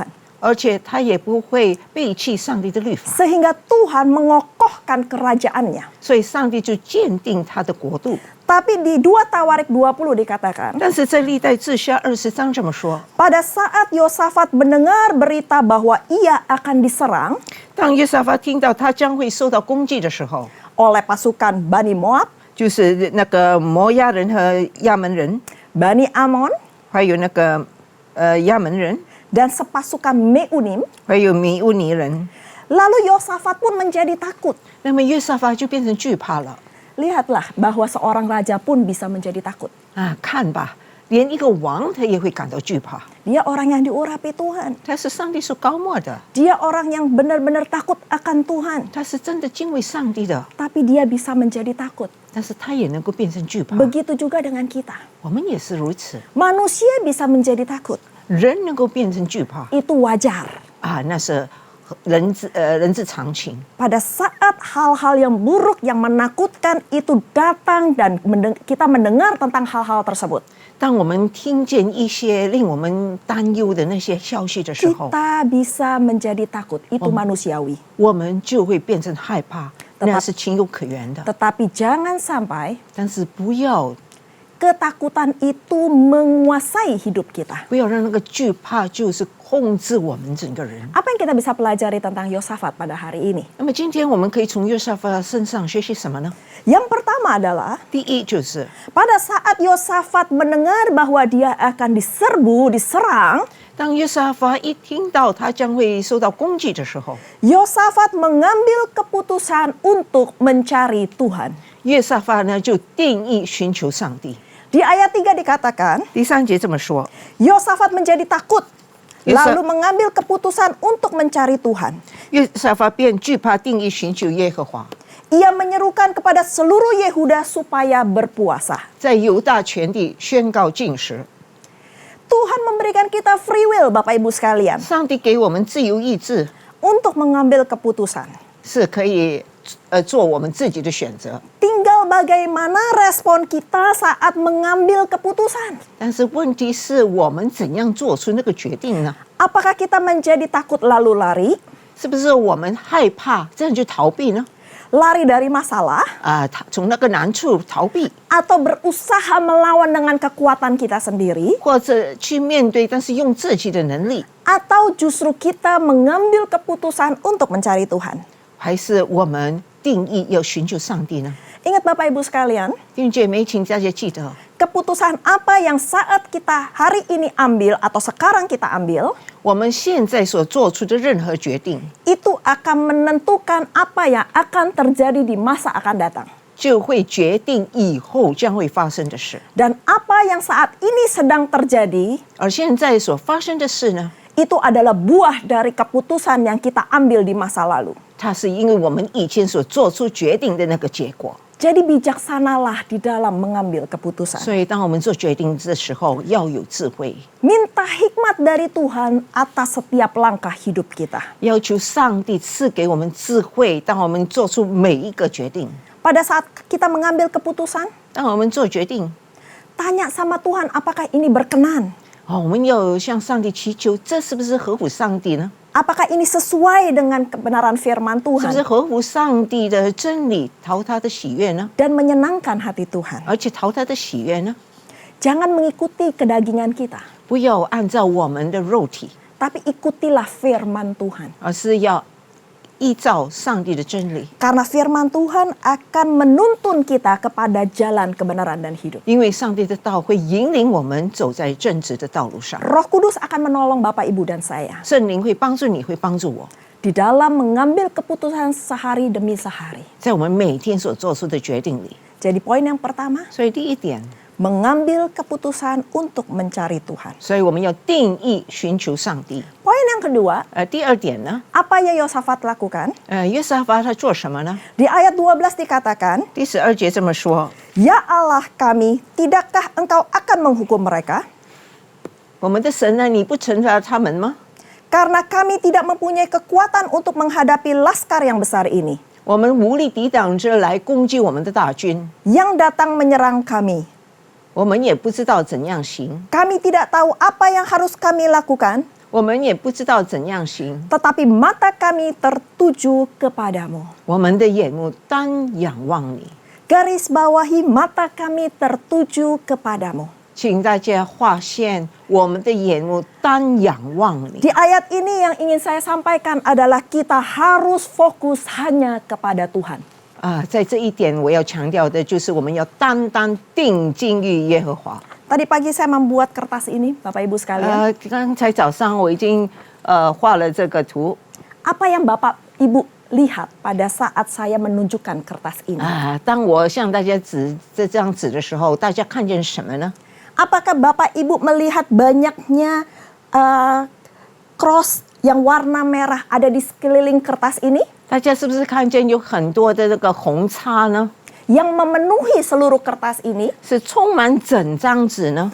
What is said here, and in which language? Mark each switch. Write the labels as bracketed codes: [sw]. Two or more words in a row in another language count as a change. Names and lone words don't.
[zh] 而且他也不会背弃上帝的律法， [id] Sehingga Tuhan mengokohkan kerajaannya. [zh] 所以上帝就鉴定他的国度。 [id] Tapi di 2 Tawarik 20 dikatakan, [zh] 但是在历代志下20章这么说， [id] pada saat Yosafat mendengar berita bahwa ia akan diserang [zh] 当约沙法听到他将会受到攻击的时候， [id] oleh pasukan Bani Moab, [zh] 就是那个摩押人和亚门人， [id] Bani Amon, [zh] 还有那个亚门人， [id] dan sepasukan Meunim, [zh] 还有米乌尼人。 [id] lalu Yosafat pun menjadi takut. [zh] 那么约沙法就变成惧怕了 [id] Lihatlah bahwa seorang raja pun bisa menjadi takut. 啊！ [zh] 看吧，连一个王他也会感到惧怕。 [id] Dia orang yang diurapi Tuhan. [zh] 他是上帝所高莫的， [id] Dia orang yang benar-benar takut akan Tuhan. [zh] 他是真的敬畏上帝的， [id] Tapi dia bisa menjadi takut. [zh] 但是他也能够变成惧怕。 [id] Begitu juga dengan kita. [zh] 我们也是如此， [id] Manusia bisa menjadi takut. [zh] 人能够变成惧怕 [id] Itu wajar. [zh] 啊，那是人之常情。 [id] Pada saat hal-hal yang buruk, yang menakutkan itu datang dan kita mendengar tentang hal-hal tersebut, [zh] 当我们听见一些令我们担忧的那些消息的时候， [id] kita bisa menjadi takut. Itu manusiawi. [zh] 我们就会变成害怕，那是情有可原的。 [id] Tetapi jangan sampai [zh] 但是不要 [id] ketakutan itu menguasai hidup kita. [zh] 不要让那个惧怕就是控制我们整个人。 [id] Apa yang kita bisa pelajari tentang Yosafat pada hari ini? [zh] 那么今天我们可以从约沙法身上学习什么呢？ [id] Yang pertama adalah [zh] 第一就是 [id] pada saat Yosafat mendengar bahwa dia akan diserang, [zh] 当约沙法一听到他将会受到攻击的时候， [id] Yosafat mengambil keputusan untuk mencari Tuhan. [zh] 约沙法呢就定义寻求上帝。 [id] Di ayat 3 dikatakan, [zh] 第3节这么说， [id] Yosafat menjadi takut, [zh] Yosa- [id] lalu mengambil keputusan untuk mencari Tuhan. [zh] 约沙法便惧怕，定义寻求耶和华， [id] Ia menyerukan kepada seluruh Yehuda supaya berpuasa. [zh] 在犹大全地宣告禁食。 [id] Tuhan memberikan kita [en] free will, [id] Bapak Ibu sekalian, [zh] 上帝给我们自由意志， [id] untuk mengambil keputusan. [zh] 是可以做我们自己的选择。 [id] Tinggal bagaimana respon kita saat mengambil keputusan. [zh] 但是问题是我们怎样做出那个决定呢？ [id] Apakah kita menjadi takut lalu lari? [zh] 是不是我们害怕这样就逃避呢？ [id] Lari dari masalah? [zh] 从那个难处逃避， [id] Atau berusaha melawan dengan kekuatan kita sendiri? [zh] 或者去面对，但是用自己的能力， [id] Atau justru kita mengambil keputusan untuk mencari Tuhan? [zh] 还是我们定义要寻求上帝呢？ [id] Ingat Bapak Ibu sekalian, [zh] 弟兄姐妹，请大家记得， [id] keputusan apa yang saat kita hari ini ambil atau sekarang kita ambil, [zh] 我们现在所做出的任何决定， [id] itu akan menentukan apa yang akan terjadi di masa akan datang. [zh] 就会决定以后将会发生的事。 [id] Dan apa yang saat ini sedang terjadi, [zh] 而现在所发生的事呢， [id] itu adalah buah dari keputusan yang kita ambil di masa lalu. [zh] 它是因为我们以前所做出决定的那个结果。 [id] Jadi bijaksanalah di dalam mengambil keputusan. [zh] 所以，当我们做决定的时候，要有智慧， [id] Minta hikmat dari Tuhan atas setiap langkah hidup kita. [zh] 要求上帝赐给我们智慧。当我们做出每一个决定， [id] Pada saat kita mengambil keputusan, [zh] 当我们做决定， [id] tanya sama Tuhan apakah ini berkenan? [zh] 我们要向上帝祈求，这是不是合乎上帝呢？ [id] Apakah ini sesuai dengan kebenaran firman [zh] 是不是 [id] Tuhan [zh] 合乎上帝的真理，讨他的喜悦呢？ [id] dan menyenangkan hati Tuhan? [zh] 而且讨他的喜悦呢？ [id] Jangan mengikuti kedagingan kita, [zh] 不要按照我们的肉体， [id] tapi ikutilah firman Tuhan. [zh] 而是要依照上帝的真理。 [id] Karena firman Tuhan akan menuntun kita kepada jalan kebenaran dan hidup. [zh] 因为上帝的道会引领我们走在正直的道路上， [id] Roh Kudus akan menolong Bapak Ibu dan saya [zh] 圣灵会帮助你，会帮助我， [id] di dalam mengambil keputusan sehari demi sehari. [zh] 在我们每天所做出的决定里。 [id] Jadi poin yang pertama, [zh] 所以第一点， [id] mengambil keputusan untuk mencari Tuhan. [zh] 所以我们要定义寻求上帝。 [id] Poin yang kedua, [zh] 第二点呢， [id] apa yang Yosafat lakukan? [zh] 约沙法他做什么呢？ [id] Di ayat 12 dikatakan, [zh] 第12节这么说： [id] Ya Allah kami, tidakkah engkau akan menghukum mereka? [zh] 我们的神呢，你不惩罚他们吗？ [id] Karena kami tidak mempunyai kekuatan untuk menghadapi laskar yang besar ini, [zh] 我们无力抵挡着来攻击我们的大军， [id] yang datang menyerang kami. [zh] 我们也不知道怎样行， [id] Kami tidak tahu apa yang harus kami lakukan, [zh] 我们也不知道怎样行， [id] tetapi mata kami tertuju kepadamu. [zh] 我们的眼目单仰望你。 [id] Garis bawahi mata kami tertuju kepadamu. [zh] 请大家划线，我们的眼目单仰望你。 [id] Di ayat ini yang ingin saya sampaikan adalah kita harus fokus hanya kepada Tuhan. [zh] 在这一点我要强调的就是我们要单单定睛于耶和华。 [id] Tadi pagi saya membuat kertas ini, Bapak Ibu sekalian. [zh] 刚才早上我已经画了这个图。 [id] Apa yang Bapak Ibu lihat pada saat saya menunjukkan kertas ini? [zh] 当我向大家指这张纸的时候，大家看见什么呢？ [id] Apakah Bapak Ibu melihat banyaknya cross yang warna merah ada di sekeliling kertas ini? [zh] 大家是不是看见有很多的这个红叉呢？ [id] Yang memenuhi seluruh kertas ini? [zh] 是充满整张纸呢？